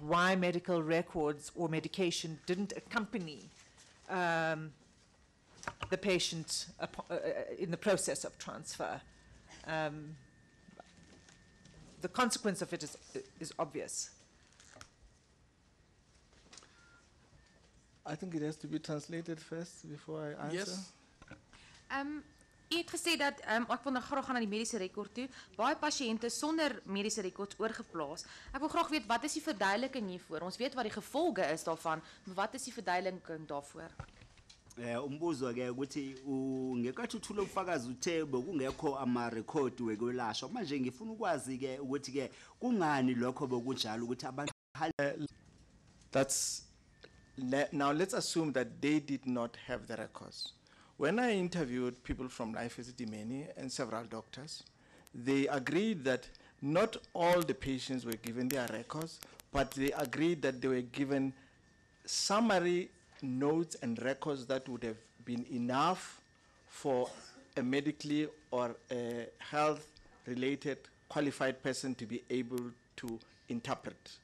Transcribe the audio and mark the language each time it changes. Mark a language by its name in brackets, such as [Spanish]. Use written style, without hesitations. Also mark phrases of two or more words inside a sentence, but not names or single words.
[English] Why medical records or medication didn't accompany the patient in the process of transfer? The consequence of it is obvious. I think it has to be translated first before I answer. Yes. [Afrikaans] U het gesê dat ek wil nou graag gaan na die mediese rekord toe. Baie pasiënte sonder mediese rekords oorgeplaas. Ek wil graag weet wat is die verduideliking hiervoor? Ons weet wat die gevolge is daarvan, maar wat is die verduideliking daarvoor? [Zulu] Umbuzo ke ukuthi ngekathi uthula ubufakazi uthe bekungekho ama-record wekwelashwa manje ngifuna ukwazi ke ukuthi ke kungani lokho bekunjalo ukuthi abantu [English] Now let's assume that they did not have the records. When I interviewed people from Life Esidimeni and several doctors, they agreed that not all the patients were given their records, but they agreed that they were given summary notes and records that would have been enough for a medically or a health-related qualified person to be able to interpret.